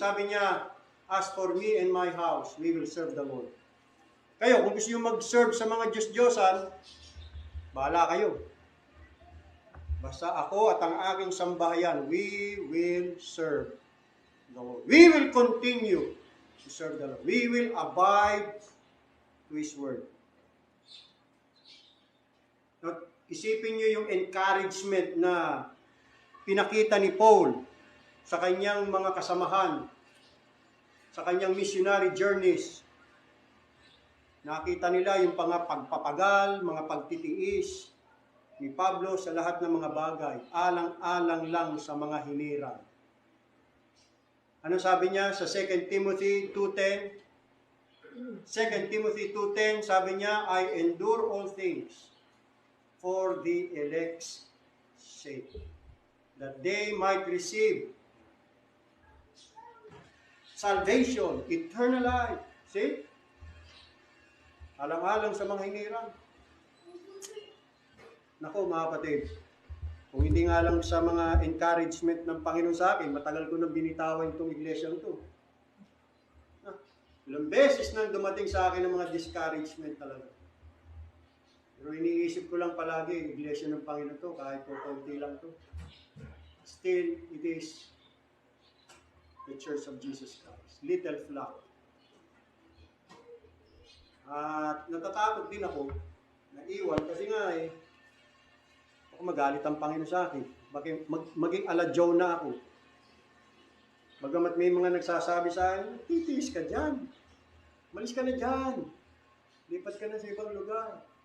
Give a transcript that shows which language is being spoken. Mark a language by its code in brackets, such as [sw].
[tl] Sabi niya, [en] as for me and my house, we will serve the Lord. [tl] Kayo, kung gusto nyo mag-serve sa mga Diyos-Diyosan, bahala kayo. Basta ako at ang aking sambahayan, [en] we will serve the Lord. We will continue to serve the Lord. We will abide to His word. [tl] Now, isipin nyo yung encouragement na pinakita ni Paul sa kanyang mga kasamahan, sa kanyang missionary journeys. Nakita nila yung pagpapagal, mga pagtitiis ni Pablo sa lahat ng mga bagay, alang-alang lang sa mga hinirang. Ano sabi niya sa 2 Timothy 2:10? [en] 2 Timothy 2:10, [tl] sabi niya, [en] I endure all things for the elect's sake, that they might receive salvation, eternal life. See? [tl] Alang-alang sa mga hinirang. Nako mga kapatid, kung hindi nga lang sa mga encouragement ng Panginoon sa akin, matagal ko nang binitawan itong iglesyang ito. Ilang beses nang dumating sa akin ng mga discouragement talaga. Pero iniisip ko lang palagi, iglesia ng Panginoon to, kahit po kaunti lang to. [en] Still, it is the Church of Jesus Christ. Little flock. [tl] At natatakot din ako na iwan kasi nga baka magalit ang Panginoon sa akin. Maging aladyaw na ako. Bagamat may mga nagsasabi sa akin, titiis ka dyan. Malis ka na dyan. Lipat ka na sa ibang lugar.